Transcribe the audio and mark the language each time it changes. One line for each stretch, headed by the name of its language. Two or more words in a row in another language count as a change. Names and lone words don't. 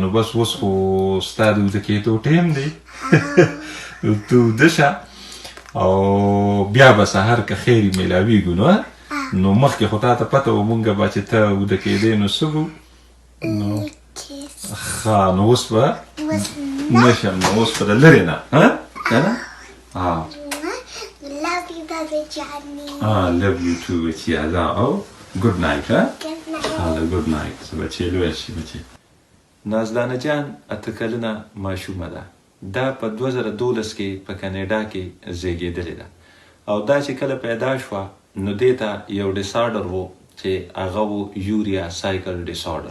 Pashto: نو بس اوس خو ستا د وده کېدو ټیم دی، ته وده شه او بیا به سهار که خیرې میلاویږو. نو مخکې خو تا ته پته و مونږ به چې ته وده کېدی نو څه وو؟ نو اوس به نه شم، نو اوس به د لرې نه که نه؟
English: love you too بچیا.
Pashto: دا او
English: good night. good night
Pashto: بچې، لویه شي بچې. نازدانه جان اته کلنه ماشومه ده. دا په 2012 کې په کاناډا کې زیږېدلې ده، او دا چې کله پیدا شوه نو دې ته یو ډیسارډر و چې هغه و
English: urea cycle disorder.